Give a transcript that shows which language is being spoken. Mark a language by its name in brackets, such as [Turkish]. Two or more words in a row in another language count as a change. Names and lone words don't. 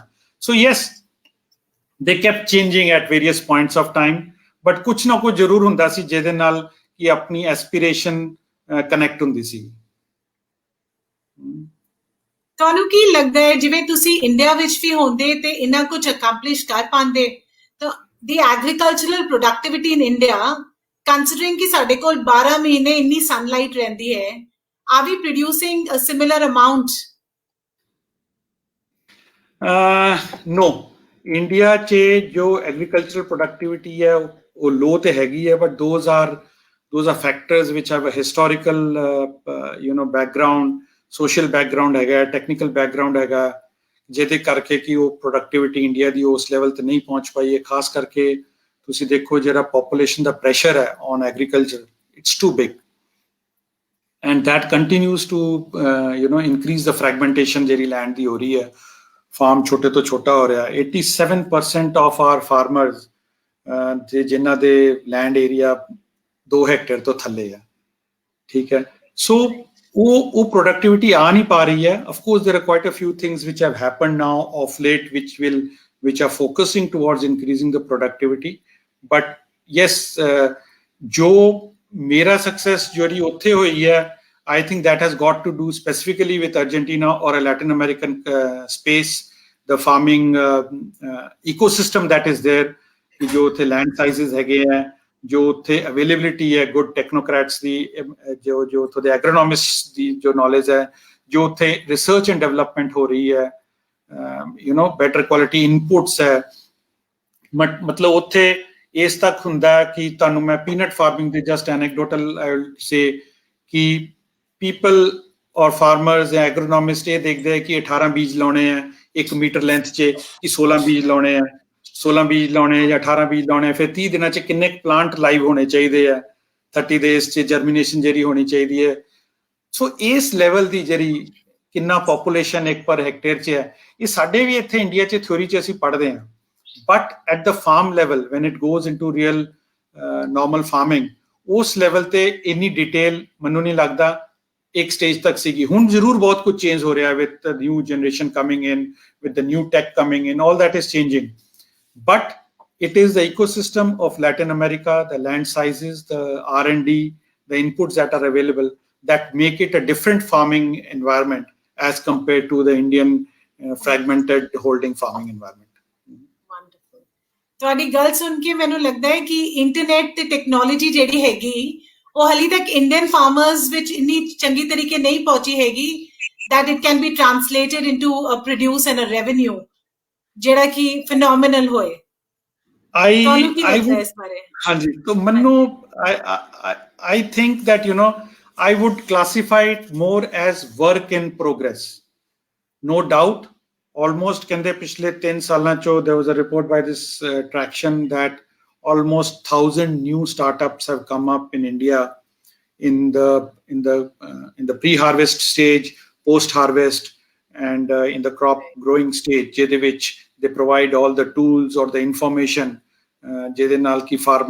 [English] So yes, they kept changing at various points of time, but [Punjabi] ਕੁਛ ਨਾ ਕੁਛ ਜ਼ਰੂਰ ਹੁੰਦਾ ਸੀ ਜਿਹਦੇ ਨਾਲ ਕਿ ਆਪਣੀ [English] aspiration connect [Punjabi] ਹੁੰਦੀ ਸੀ. ਤੁਹਾਨੂੰ ਕੀ ਲੱਗਦਾ ਹੈ ਜਿਵੇਂ ਤੁਸੀਂ ਇੰਡੀਆ ਵਿੱਚ ਵੀ ਹੁੰਦੇ ਤੇ ਇੰਨਾ ਕੁਝ ਅਕੰਪਲਿਸ਼ ਕਰ ਪਾਉਂਦੇ, ਤਾਂ [English] the agricultural productivity in India, considering [Punjabi] ਕਿ ਸਾਡੇ ਕੋਲ 12 ਮਹੀਨੇ ਇੰਨੀ ਸਨਲਾਈਟ ਰਹਿੰਦੀ ਹੈ, [English] are we producing a similar amount? No, [Punjabi] India 'ਚ ਜੋ [English] agricultural productivity [Punjabi] ਹੈ ਉਹ ਲੋ ਤੇ ਹੈਗੀ ਹੈ, [English] but those are factors which have a historical background, social background [Punjabi] ਹੈਗਾ, [English] technical background [Punjabi] ਹੈਗਾ, ਜਿਹਦੇ ਕਰਕੇ ਕਿ ਉਹ ਪ੍ਰੋਡਕਟਿਵਿਟੀ ਇੰਡੀਆ ਦੀ ਉਸ ਲੈਵਲ ਤੇ ਨਹੀਂ ਪਹੁੰਚ ਪਾਈ ਹੈ. ਖਾਸ ਕਰਕੇ ਤੁਸੀਂ ਦੇਖੋ ਜਿਹੜਾ ਪੋਪੂਲੇਸ਼ਨ ਦਾ ਪ੍ਰੈਸ਼ਰ ਹੈ [English] on agriculture, it's too big, and that continues to increase the fragmentation [Punjabi] ਜਿਹੜੀ ਲੈਂਡ ਦੀ ਹੋ ਰਹੀ ਹੈ. ਫਾਰਮ ਛੋਟੇ ਤੋਂ ਛੋਟਾ ਹੋ ਰਿਹਾ. [English] 87% of our farmers [Punjabi] ਜਿਨ੍ਹਾਂ ਦੇ [English] land area [Punjabi] 2 ਹੈਕਟੇਅਰ ਤੋਂ ਥੱਲੇ ਆ, ਠੀਕ ਹੈ. ਸੋ ਉਹ ਪ੍ਰੋਡਕਟਿਵਿਟੀ ਆ ਨਹੀਂ ਪਾ ਰਹੀ ਹੈ. [English] Of course, there are quite a few things which have happened now of late which are focusing towards increasing the productivity. But yes, [Punjabi] ਜੋ ਮੇਰਾ ਸਕਸੈਸ ਜਿਹੜੀ ਉੱਥੇ ਹੋਈ ਹੈ, [English] I think that has got to do specifically with Argentina or a Latin American space, the farming ecosystem that is there, [Punjabi] ਜੋ ਉੱਥੇ [English] land sizes [Punjabi] ਹੈਗੇ ਹੈ, ਜੋ ਉੱਥੇ availability ਹੈ [English] good technocrats [Punjabi] ਦੀ, ਜੋ ਉੱਥੋਂ ਦੇ agronomists ਦੀ ਜੋ knowledge ਹੈ, ਜੋ ਉੱਥੇ [English] research and development [Punjabi] ਹੋ ਰਹੀ ਹੈ, [English] better quality inputs [Punjabi] ਹੈ. ਮਤਲਬ ਉੱਥੇ ਇਸ ਤੱਕ ਹੁੰਦਾ ਕਿ ਤੁਹਾਨੂੰ ਮੈਂ [English] peanut farming [Punjabi] ਦੇ [English] just anecdotal I will say [Punjabi] ਕਿ [English] people or farmers [Punjabi] ਜਾਂ ਐਗਰੋਨੋਮਿਸਟ ਇਹ ਦੇਖਦੇ ਹੈ ਕਿ 18 ਬੀਜ ਲਾਉਣੇ ਆ [English] 1 meter length [Punjabi] 'ਚ, ਕਿ 16 ਬੀਜ ਲਾਉਣੇ ਆ. [Hindi] 16 बीज लाने [Punjabi] ਜਾਂ 18 बीज ਲਾਉਣੇ ਫਿਰ 30 ਦਿਨਾਂ 'ਚ ਕਿੰਨੇ [English] plant live [Punjabi] ਹੋਣੇ ਚਾਹੀਦੇ ਆ 30 ਡੇਜ਼ 'ਚ ਜਰਮੀਨੇਸ਼ਨ ਜਿਹੜੀ ਹੋਣੀ ਚਾਹੀਦੀ ਹੈ ਸੋ ਇਸ ਲੈਵਲ ਦੀ ਜਿਹੜੀ ਕਿੰਨਾ ਪੋਪੂਲੇਸ਼ਨ ਇੱਕ [English] per hectare [Punjabi] 'ਚ ਹੈ ਇਹ ਸਾਡੇ ਵੀ ਇੱਥੇ ਇੰਡੀਆ 'ਚ ਥਿਊਰੀ 'ਚ ਅਸੀਂ ਪੜ੍ਹਦੇ ਹਾਂ [English] but at the farm level when it goes into real normal farming [Punjabi] ਉਸ ਲੈਵਲ ਤੇ ਇੰਨੀ ਡਿਟੇਲ ਮੈਨੂੰ ਨਹੀਂ ਲੱਗਦਾ ਇੱਕ ਸਟੇਜ ਤੱਕ ਸੀਗੀ ਹੁਣ ਜ਼ਰੂਰ ਬਹੁਤ ਕੁਝ ਚੇਂਜ ਹੋ ਰਿਹਾ [English] with the new generation coming in with the new tech coming in all that is changing but it is the ecosystem of Latin America, the land sizes, the R&D, the inputs that are available that make it a different farming environment as compared to the Indian fragmented holding farming environment. Wonderful. [Punjabi] ਤੁਹਾਡੀ ਗੱਲ ਸੁਣ ਕੇ ਮੈਨੂੰ ਲੱਗਦਾ ਹੈ ਕਿ ਇੰਟਰਨੈਟ ਤੇ ਟੈਕਨੋਲੋਜੀ ਜਿਹੜੀ ਹੈਗੀ ਉਹ ਹਾਲੇ ਤੱਕ [English] Indian farmers [Punjabi] ਵਿੱਚ ਇੰਨੀ ਚੰਗੀ ਤਰੀਕੇ ਨਹੀਂ ਪਹੁੰਚੀ ਹੈਗੀ [English] that it can be translated into a produce and a revenue [Punjabi] ਜਿਹੜਾ ਕਿ phenomenal ਹੋਏ ਤੁਹਾਨੂੰ ਕੀ ਲੱਗਦਾ ਹੈ ਇਸ ਬਾਰੇ ਹਾਂਜੀ ਤਾਂ ਮੈਨੂੰ [English] I think that I would classify it more as work in progress no doubt almost [Punjabi] ਕਹਿੰਦੇ ਪਿਛਲੇ 3 ਸਾਲਾਂ ਚੋਂ [English] there was a report by this traction that almost 1000 new startups have come up in India in the pre-harvest stage post harvest and in the crop growing stage [Punjabi] ਜਿਹਦੇ ਵਿੱਚ [English] they provide all the tools or the information [Punjabi] ਜਿਹਦੇ ਨਾਲ ਕਿ ਫਾਰਮਰ